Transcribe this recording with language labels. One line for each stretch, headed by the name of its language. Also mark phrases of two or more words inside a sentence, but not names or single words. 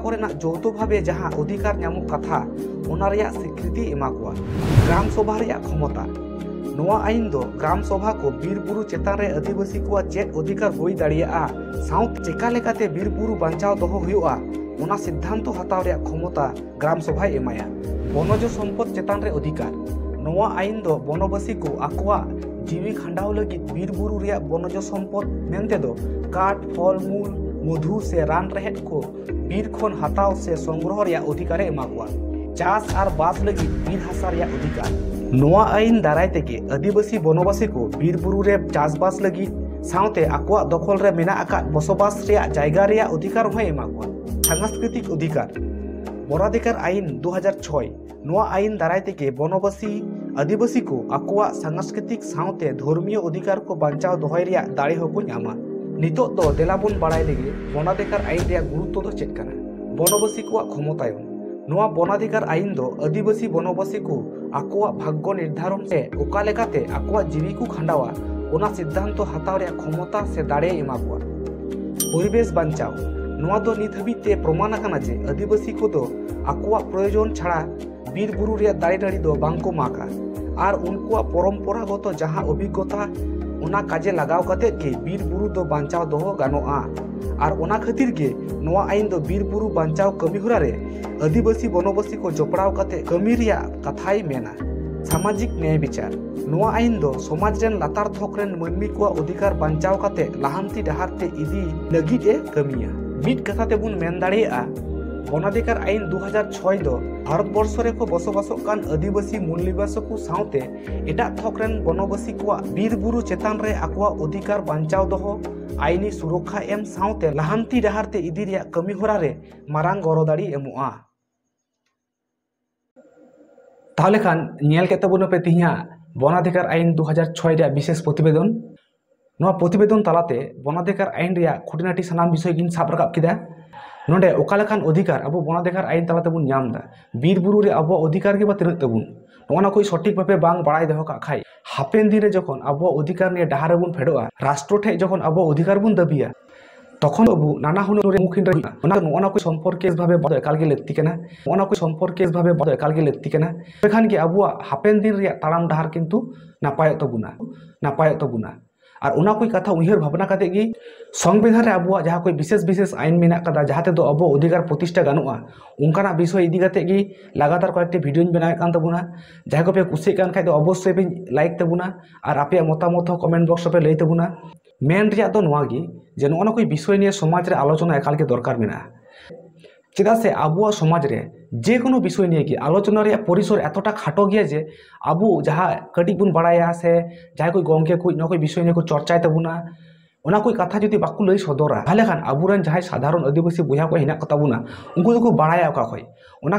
Santali: करेना जौत भावे जहां अधिकार ᱧᱟᱢᱚᱜ कथा ओना रिया स्वीकृति एमा कुआ ग्राम सभा रिया क्षमता नोआ आईन दो ग्राम सभा को बीर बुरु चेतान रे आदिवासी को चेक अधिकार होई दाड़िया साउत चेका लेकाते बीर बुरु बांचाव दोहो हुआ ओना सिद्धांत हताव रिया क्षमता ग्राम सभा एमाया बनज सम्पद चेतान रे अधिकार नोआ आईन दो बनवासी को आकुआ जीवी खंडाव लगी बीर बुरु रिया बनज सम्पद मेनते दो काठ फल मूल मधु से रान रहेट को बीर खन हताव से संग्रह रिया अधिकार एमा कुआ चास और बास लगी बीर हासा रिया अधिकार नोआ आईन दाराय तेगे आदिवासी बनवासी को बीर बुरु रे चासबास लगी साउते आकोआ दखल रे मेना आकाद बसबास रिया जायगा रिया अधिकार होय एमा कोआ। सांस्कृतिक अधिकार वनाधिकार आईन 2006 नोआ आईन दाराय तेगे बनवासी आदिवासी को आकोआ सांस्कृतिक साउते धर्मीय अधिकार को बांचाव दोहय रिया दाड़े होको ᱧᱟᱢᱟ। नितोग दो देलाबन बाड़ाय लेगे वनाधिकार आईन रिया गुरुत्व दो चेक काना। बनवासी को क्षमतायन नोआ वनाधिकार आईन दो आदिवासी बनवासी को आकोआ भाग्य निर्धारण से ओका लेकाते आकोआ जीवी को खांडावा ओना सिद्धांत हताव रिया क्षमता से दाड़े एमा कोआ। परिवेश बांचाव नोआ दो नित हबीते प्रमाण आकाना जे आदिवासी को दो आकोआ प्रयोजन छाड़ा बीर बुरु रिया दाड़े नाड़ी दो बांको माका आर उनकुआ परम्परागत जहां अभिज्ञता ओना काजे लगाव कते के बीर बुरु दो बांचाव दोहो गानोआ। आर ओना खातिर के नोआ आईन दो बीर बुरु बांचाव कमी होरा रे आदिवासी बनवासी को जोपड़ाव कते कमी रिया कथाई मेना। सामाजिक न्याय विचार नोआ आईन दो समाज रेन लातार थोक रेन मानमी को अधिकार बांचाव कते लाहांती डहार ते इदी लगिद ए कमिया। मिट कथा तेबुन मेन दाड़ेया वनाधिकार आईन 2006 दो भारतवर्ष रे को बसबासोग कान आदिवासी मूल निवासी को साउते एटा थोक रेन बनवासी को बीर बुरु चेतान रे आकोआ अधिकार बांचाव दोहो आईनी सुरक्षा एम साउते लाहांती डहार ते इदी रिया कमी होरा रे मारांग गरदाड़ी एमोआ। ताहले खान नेल केते बुन पे तिहिया वनाधिकार आईन 2006 रे विशेष प्रतिवेदन। नोआ प्रतिवेदन तालाते वनाधिकार आईन रिया खुटिनाटी सानाम विषय गिन साब राकाब किदा। नोडे ओकालेखान अधिकार अब वनाधिकार आईन तालाते बुन ᱧᱟᱢ दा बीर बुरु रे अब अधिकार के बा तिनाक तबुन नोना कोई सठिक भाबे बांग बाड़ाय दोहो का खाय हापेन दिन रे जखन अब अधिकार निये डाहार बुन फेडोआ राष्ट्र ठे जखन अब अधिकार बुन दाबिया तखन अबु नाना हुनर रे मुखिन रे नोना कोई संपर्क भाबे बद एकाल गे लक्ति कना नोना कोई संपर्क भाबे बद एकाल गे लक्ति कना एखान के अब हापेन दिन रे ताड़ाम डाहार किंतु नापाय तबुना और उना कोई कथा उहर भावना काते गी संविधान रे अब जहाँ कोई विशेष आईन मेना कदा जहाते दो अब अधिकार प्रतिष्ठा गानुआ उनकाना विषय इदी काते गी लगातार कयेकटी भिडियो बनावे कान तबुना जहाँ को पे कुसी कान खाय दो अवश्य पे लाइक तबुना और आपे मतामत
English: comment box
Santali: पे लई तबुना। मेन रिया दो नोआ गी जे नोना कोई विषय निये समाज रे आलोचना एकाल के दरकार मेना चेदा से आबुआ समाज रे
Bangla: যে কোনো বিষয় নিয়ে
Santali: कि आलोचना रे परिसर एतटा खाटो गया जे आबु जहाँ कटी बुन बाड़ाया से जहाँ कोई गंगे कोई न कोई विषय निये को चर्चाय तबुना ओना कोई कथा जदि बाकु लई सदरा ताहले खान आबुरेन जहाँ साधारण आदिवासी बया को हिना कताबुना उनको दो बाड़ाया का खय ओना